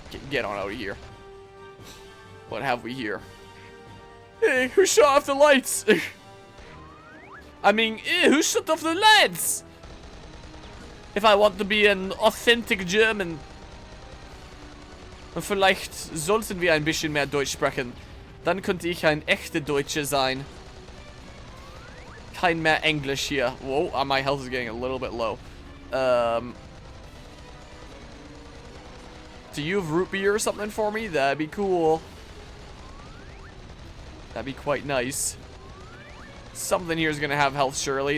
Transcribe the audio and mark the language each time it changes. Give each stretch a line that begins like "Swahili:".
English: Get on out of here. What have we here? Hey, who shut off the lights? I mean, who shut off the lights? If I want to be an authentic German.
German: Und vielleicht sollten wir ein bisschen mehr Deutsch sprechen. Dann könnte ich ein echter Deutscher sein. Kein mehr
English: English here. Whoa, my health is getting a little bit low. Do you have root beer or something for me? That'd be cool. That'd be quite nice. Something here is going to have health, surely.